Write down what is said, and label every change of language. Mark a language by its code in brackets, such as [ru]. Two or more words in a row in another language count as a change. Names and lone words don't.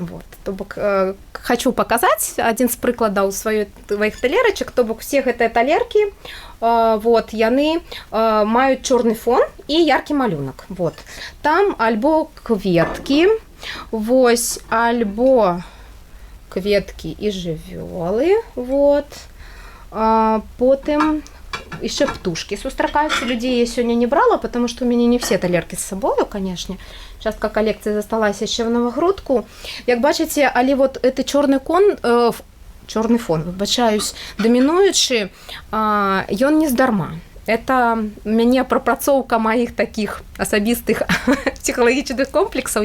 [be] Вот, то бок хочу паказаць адзін з прыкладаў сваіх талерачак, то бок усе гэтыя талеркі, вот, яны маюць чорны фон і яркі малюнак. Вот. Там альбо кветкі, вось, альбо кветкі і жывёлы, вот. Потым еще птушки сустракаюцца. Людзей я сёння не брала, [ru] потому что [be] у мяне не все талеркі з сабою, конечно. Частка калекцыі засталася яшчэ в Новагрудку. Як бачыце, але вот гэты чорны фон, выбачаюсь, дамінуючы, ён не здарма. Это мяне прапрацоўка маіх такіх асабістых псіхалагічных комплексаў.